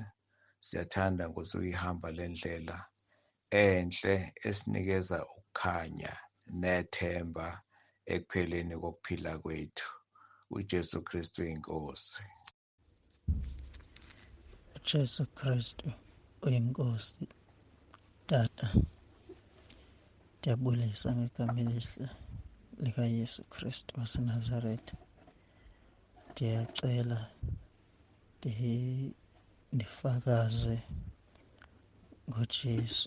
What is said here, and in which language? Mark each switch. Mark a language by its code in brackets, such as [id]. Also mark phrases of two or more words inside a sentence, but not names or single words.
[zu] Siyathanda Nkosi ukuyihamba le ndlela enhle esinikeza ukukhanya nethemba ekupheleni kokuphila kwethu. uJesu Kristu inkosi. uJesu Kristu uyinkosi. [xh] Tata, ndiyabulisa ngegama elihle likaYesu Kristu waseNazaretha. Ndiyacela ndifakaze ngoJesu.